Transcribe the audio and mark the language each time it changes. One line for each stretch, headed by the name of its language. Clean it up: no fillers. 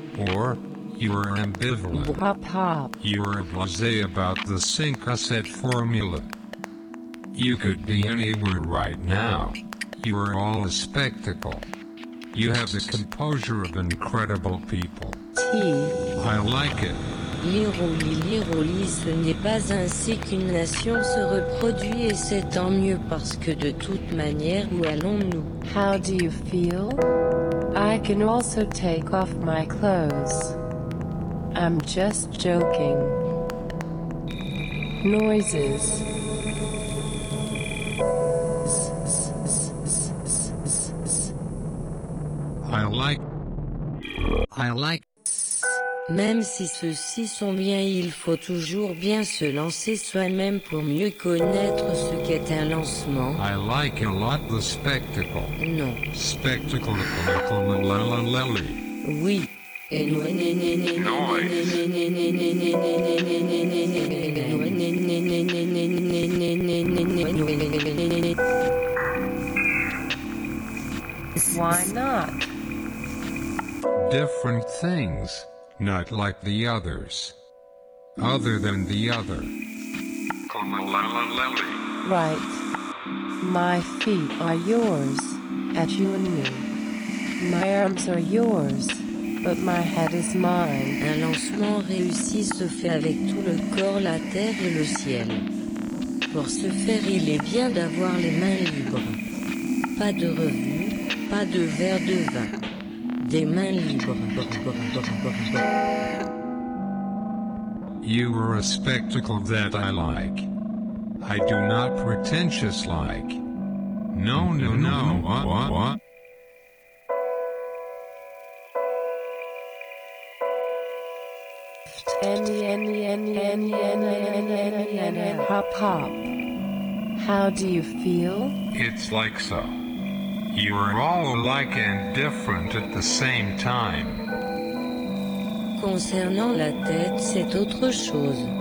English: Or, you are ambivalent. Pop, pop. You are blasé about the 5 à 7 formula. You could be anywhere right now. You are all a spectacle. You have the composure of incredible people. I like it.
French: Lire ou lire ou lire, ce n'est pas ainsi qu'une nation se reproduit et c'est tant mieux parce que de toute manière, où allons-nous?
English: How do you feel? I can also take off my clothes. I'm just joking. Noises. I like... I like.
French: Même si ceux-ci sont bien, il faut toujours bien se lancer soi-même pour mieux connaître ce qu'est un lancement.
English: I like a lot the spectacle.
French: Non. Spectacle, spectacle, la la la la. Oui.
English: Noise. Why not? Different things, not like the others. Other than the other. Right. My feet are yours, at you and me. My arms are yours. But my head is mine.
French: Un lancement réussi se fait avec tout le corps, la terre et le ciel. Pour ce faire, il est bien d'avoir les mains libres. Pas de revue, pas de verre de vin. Des mains libres.
English: You are a spectacle that I like. I do not pretentious like. No, no, no, what, what, what? Hop hop. How do you feel? It's like so. You are all alike and different at the same time.
French: Concernant la tête, c'est autre chose.